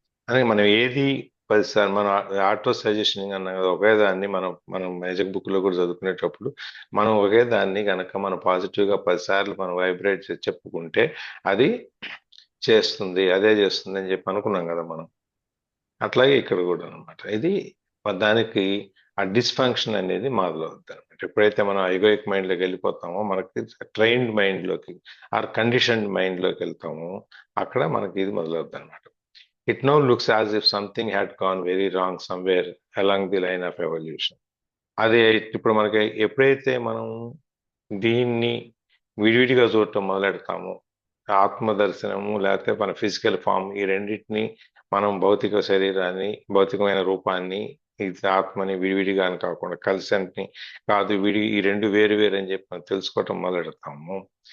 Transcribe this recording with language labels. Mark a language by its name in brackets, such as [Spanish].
[Telugu] అని మనం ఏది 10 సార్లు మనం ఆటో సజెషనింగ్ అన్నాం కదా, ఒకే దాన్ని మనం మ్యాజిక్ బుక్ లో కూడా చదువుకునేటప్పుడు మనం ఒకే దాన్ని కనుక మనం పాజిటివ్గా 10 సార్లు మనం వైబ్రేట్ చేసి చెప్పుకుంటే అది అదే చేస్తుంది అని చెప్పి అనుకున్నాం కదా మనం. అట్లాగే ఇక్కడ కూడా అనమాట. ఇది దానికి ఆ డిస్ఫంక్షన్ అనేది మొదలవుతుంది అనమాట. ఎప్పుడైతే మనం ఐగోయిక్ మైండ్లోకి వెళ్ళిపోతామో మనకి ట్రైన్డ్ మైండ్లోకి ఆర్ కండిషన్డ్ మైండ్లోకి వెళ్తామో అక్కడ మనకి ఇది మొదలవుతుంది అనమాట. [English] It now looks as if something had gone very wrong somewhere along the line of evolution. [Telugu] అదే ఇప్పుడు మనకి ఎప్పుడైతే మనం దీన్ని విడివిడిగా చూడటం మొదలెడతామో, ఆత్మ దర్శనము లేకపోతే మన ఫిజికల్ ఫామ్ ఈ రెండింటిని మనం భౌతిక శరీరాన్ని భౌతికమైన రూపాన్ని ఇది ఆత్మని విడివిడిగా అని కాకుండా కలిసి కాదు ఈ రెండు వేరు అని చెప్పి మనం తెలుసుకోవటం మొదలెడతాము.